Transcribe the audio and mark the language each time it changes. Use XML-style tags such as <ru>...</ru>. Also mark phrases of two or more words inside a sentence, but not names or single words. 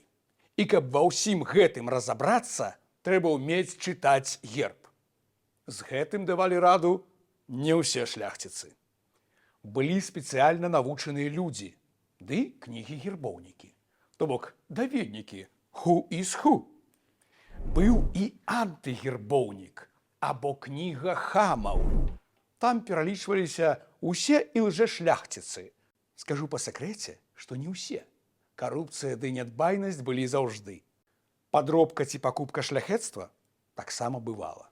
<be>І каб ва ўсім гэтым разабрацца, трэба ўмець чытаць герб. З гэтым давалі раду не ўсе шляхціцы. Былі спецыяльна навучаныя людзі, ды кнігі-гербоўнікі, то бок даведнікі,</be> <en>who is who.</en> <be>Быў і антыгербоўнік, або кніга хамаў. Там пералічваліся усе ілжэшляхціцы. Скажу па сакрэце, што не ўсе. Карупцыя ды нядбайнасць былі заўжды. Падробка ці пакупка шляхецтва таксама бывала.</be>